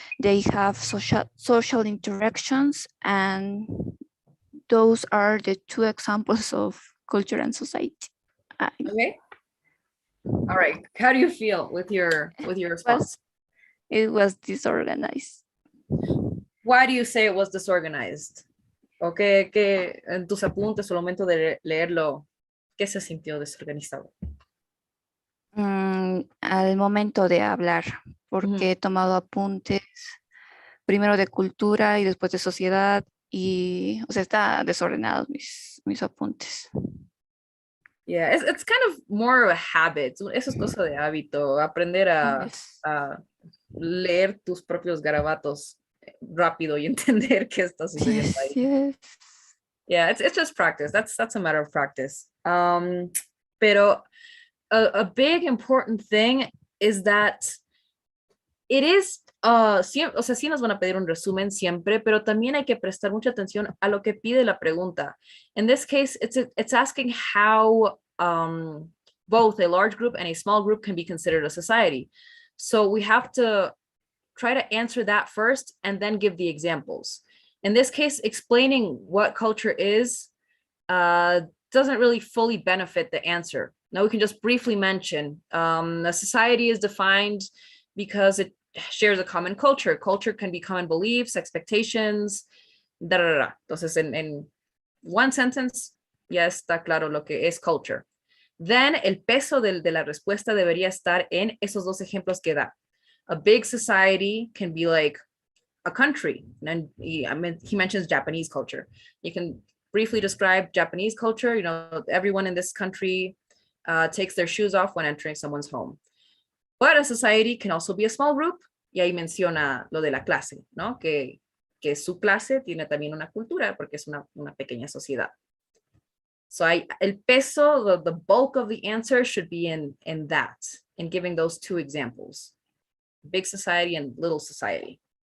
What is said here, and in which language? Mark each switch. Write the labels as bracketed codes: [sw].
[en] They have social interactions, and those are the two examples of culture and society. Okay. All right. How do you feel with your response? It was disorganized. Why do you say it was disorganized? [es] Okay, que en tus apuntes al momento de leerlo, ¿qué se sintió desorganizado? Al momento de hablar, porque he tomado apuntes primero de cultura y después de sociedad y, o sea, está desordenados mis apuntes. [en] Yeah, it's kind of more of a habit. [es] Eso es cosa de hábito, aprender a leer tus propios garabatos rápido y entender qué está sucediendo ahí. [en] Yes. Yeah, it's just practice. That's a matter of practice. [es] Pero [en] a big important thing is that it is, [es] o sea, sí nos van a pedir un resumen siempre, pero también hay que prestar mucha atención a lo que pide la pregunta. [en] In this case, it's asking how both a large group and a small group can be considered a society. So we have to try to answer that first and then give the examples. In this case, explaining what culture is doesn't really fully benefit the answer. Now we can just briefly mention a society is defined because it shares a common culture. Culture can be common beliefs, expectations, da, da, da. [es] Entonces, en [en] one sentence, [es] ya está claro lo que es culture. Then, el peso de la respuesta debería estar en esos dos ejemplos que da. [en] A big society can be like a country. And he mentions Japanese culture. You can briefly describe Japanese culture. You know, everyone in this country takes their shoes off when entering someone's home. But a society can also be a small group, [es] y ahí menciona lo de la clase, ¿no? Que su clase tiene también una cultura, porque es una pequeña sociedad. [en] So [es] el peso, [en] the bulk of the answer should be in that, in giving those two examples. Big society and little society.